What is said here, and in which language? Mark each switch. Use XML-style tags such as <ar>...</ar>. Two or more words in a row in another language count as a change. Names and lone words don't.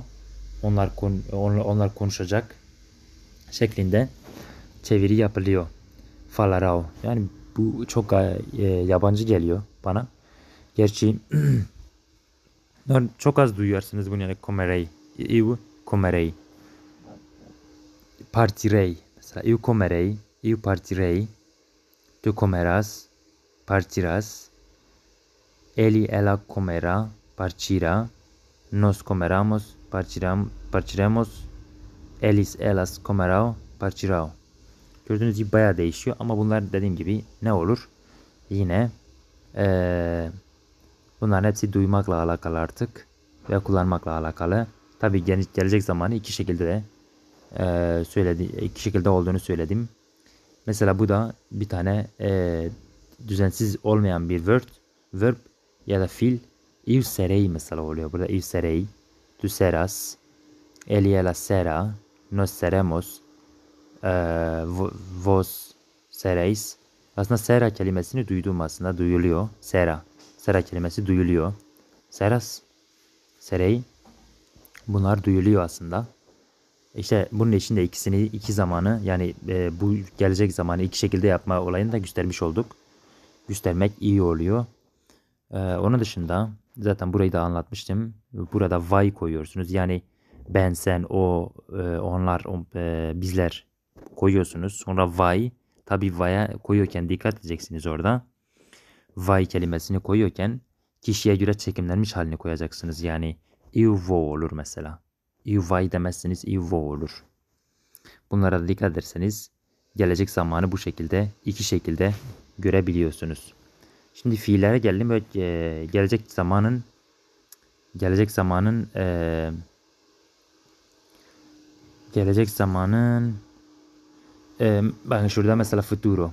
<tr>Onlar konuşacak şeklinde çeviri yapılıyor.</tr> <pt>Falarão.</pt> <tr>Yani bu çok yabancı geliyor bana. Gerçi çok az duyuyorsunuz bunu yani comerei.</tr> <pt>Eu comerei. Partirei. Mesela eu comerei. Eu partirei. Tu comerás. Partirás. Ela comerá. Partirá. Nós comeramos. Partiremos. Elas comerão. Partirão.</pt> <tr>Gördüğünüz gibi bayağı değişiyor ama bunlar dediğim gibi ne olur? Yine bunların hepsi duymakla alakalı artık ve kullanmakla alakalı. Tabii gelecek zamanı iki şekilde de iki şekilde olduğunu söyledim. Mesela bu da bir tane düzensiz olmayan bir verb ya da fiil.</tr> <pt>Eu serei</pt> <tr>mesela oluyor.</tr> <pt>Burada eu serei, tu serás, ela será, nós seremos, vos sereis.</pt> <tr>Aslında sera kelimesini duyduğum aslında duyuluyor. Sera kelimesi duyuluyor.</tr> <pt>Seras, serei.</pt> <tr>Bunlar duyuluyor aslında. İşte bunun içinde iki zamanı yani bu gelecek zamanı iki şekilde yapma olayını da göstermiş olduk. Göstermek iyi oluyor. Onun dışında zaten burayı da anlatmıştım. Burada vai koyuyorsunuz. Yani ben, sen, o, onlar, bizler koyuyorsunuz. Sonra vai. Tabi va'ya koyuyorken dikkat edeceksiniz orada. Vay kelimesini koyuyorken kişiye göre çekimlenmiş halini koyacaksınız. Yani</tr> <pt>eu vou</pt> <tr>olur mesela.</tr> <pt>Eu vai</pt> <tr>demezseniz</tr> <pt>eu vou</pt> <tr>olur. Bunlara da dikkat ederseniz gelecek zamanı bu şekilde, iki şekilde görebiliyorsunuz. Şimdi fiillere geldim ve gelecek zamanın bakın şurada mesela futuro.</tr>